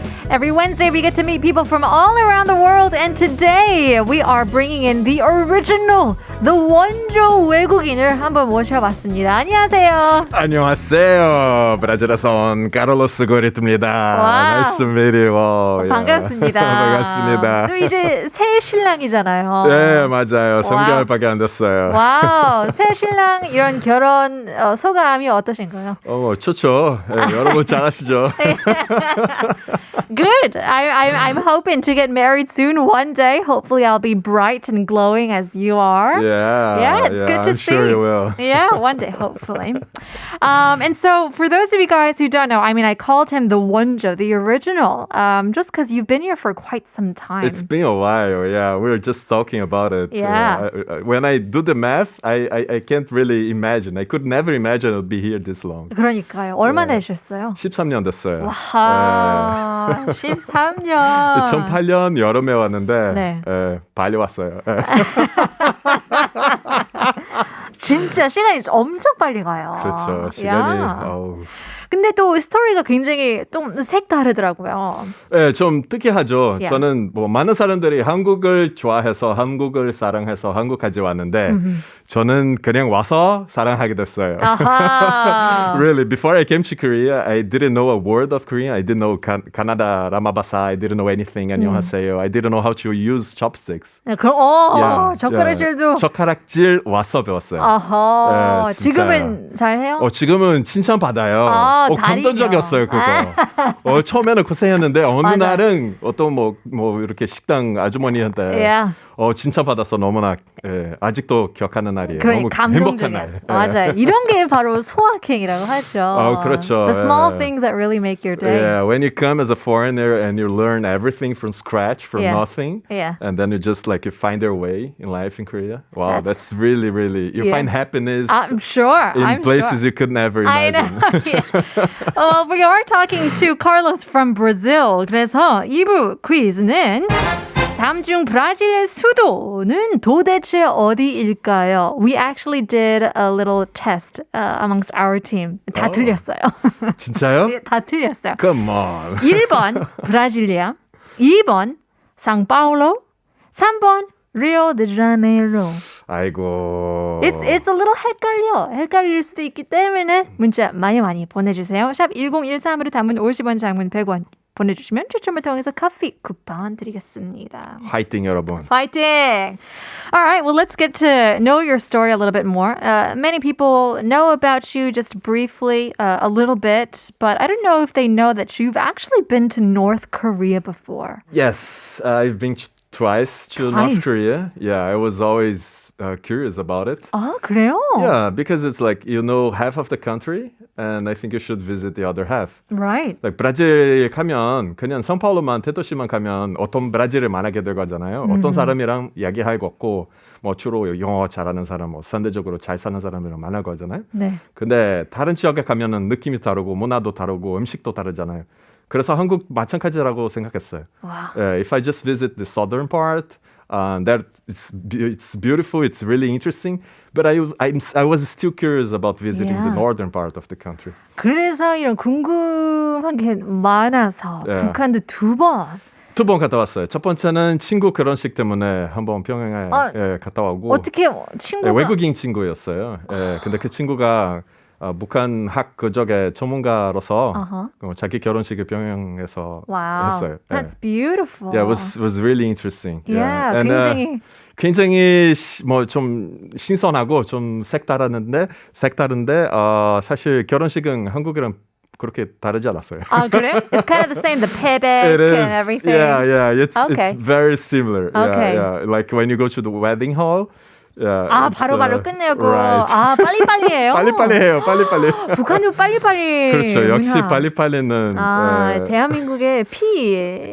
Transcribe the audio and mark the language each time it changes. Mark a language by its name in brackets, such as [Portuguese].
[English] Every Wednesday we get to meet people from all around the world and today we are bringing in the original, the [Korean] 원조 외국인을 한번 모셔봤습니다. 안녕하세요. 안녕하세요. 브라질에서 온 카를로스 고리트입니다. [English] Nice to meet you. [Korean] 반갑습니다. 반갑습니다. 또 이제 새 신랑이잖아요. 네, 맞아요. 3개월밖에 안 됐어요. 와우, 새 신랑 이런 결혼 소감이 어떠신가요? 좋죠. 네, 여러분 잘하시죠? [English] Good. I'm hoping to get married soon one day. Hopefully I'll be bright and glowing as you are. Yeah, it's good to I'm see. sure you will. Yeah, one day, hopefully. And so for those of you guys who don't know, I mean, I called him the 원조, the original, just because you've been here for quite some time. It's been a while. Yeah, we were just talking about it. Yeah. When I do the math, I can't really imagine. I could never imagine it would be here this long. [Korean] 그러니까요. 얼마나 되셨어요? 13년 됐어요. 와, 13년. 2008년 여름에 왔는데 네. 빨리 왔어요. 진짜 시간이 엄청 빨리 가요. 그렇죠. 시간이. 근데 또 스토리가 굉장히 좀 색다르더라고요. 네, 좀 특이하죠. [English] Yeah. [Korean] 저는 뭐 많은 사람들이 한국을 좋아해서 한국을 사랑해서 한국까지 왔는데 저는 그냥 와서 사랑하게 됐어요. [English] Really, before I came to Korea, I didn't know a word of Korean. I didn't know Canada, Ramabasa. I didn't know anything. [Korean] 안녕하세요. [English] I didn't know how to use chopsticks. [Korean] 그럼 젓가락질도. 젓가락질 와서 배웠어요. 아하. 네, 지금은 잘해요? 지금은 칭찬받아요. 감동적이었어요, 그거. 처음에는 고생했는데 어느 날은 어떤 뭐 이렇게 식당 아주머니한테 칭찬받아서 너무나 아직도 기억하는 날이에요. 너무 행복한 날. 맞아요. 이런 게 바로 소확행이라고 하죠. 그렇죠. [English] The small things that really make your day. Yeah, when you come as a foreigner and you learn everything from scratch, from nothing, and then you just you find your way in life in Korea. Wow, that's really, really, you find happiness I'm sure. in places you could never imagine. I know. Well, we are talking to Carlos from Brazil. [Korean] 그래서 2부 퀴즈는 다음 중 브라질의 수도는 도대체 어디일까요? [English] We actually did a little test amongst our team. [Korean] 다 틀렸어요. 진짜요? 다 틀렸어요. [English] Come on. [Korean] 1번 브라질리아, 2번 상파울로, 3번 리오데자네이루. 아이고. [English] It's a little [Korean] 헷갈릴 수도 있기 때문에 문자 많이 보내주세요. 샵 1013으로 단문 50원, 장문 100원 보내주시면 추첨을 통해서 커피 쿠폰 드리겠습니다. 화이팅 여러분. [English] Fighting! All right, well, let's get to know your story a little bit more. Many people know about you just briefly, a little bit, but I don't know if they know that you've actually been to North Korea before. Yes, I've been twice to North Korea. Yeah, I was always curious about it. [Korean] 아, 그래요? [English] Yeah, because it's you know half of the country, and I think you should visit the other half. Right. [Korean] 브라질 가면 그냥 상파울로만 대도시만 가면 어떤 브라질을 만나게 될 거잖아요. 어떤 사람이랑 이야기할 거고 뭐 주로 영어 잘하는 사람, 상대적으로 잘 사는 사람이랑 만날 거잖아요. 네. 근데 다른 지역에 가면은 느낌이 다르고 문화도 다르고 음식도 다르잖아요. 그래서 한국 마찬가지라고 생각했어요. [English] Wow. If I just visit the southern part, it's beautiful, it's really interesting. But I was still curious about visiting the northern part of the country. [Korean] 그래서 이런 궁금한 게 많아서 북한도 두 번 갔다 왔어요. 첫 번째는 친구 결혼식 때문에 한번 평양에 갔다 오고. 어떻게 친구가? 외국인 친구였어요. 근데 그 친구가 북한 학 그쪽의 전문가로서 자기 결혼식을 평양에서 했어요. [English] That's beautiful. Yeah, it was really interesting. Yeah, [Korean] and, 굉장히 뭐 좀 신선하고 좀 색다른데 사실 결혼식은 한국이랑 그렇게 다르지 않았어요. 아, 그래요? [English] It's kind of the same, the payback and everything. Yeah, it's very similar. Okay. Yeah. Like when you go to the wedding hall. [Korean] 바로바로 끝내고. [English] Right. [Korean] 빨리빨리해요. 빨리빨리해요. 북한도 빨리빨리. 그렇죠. 역시 빨리빨리는. 대한민국의 피에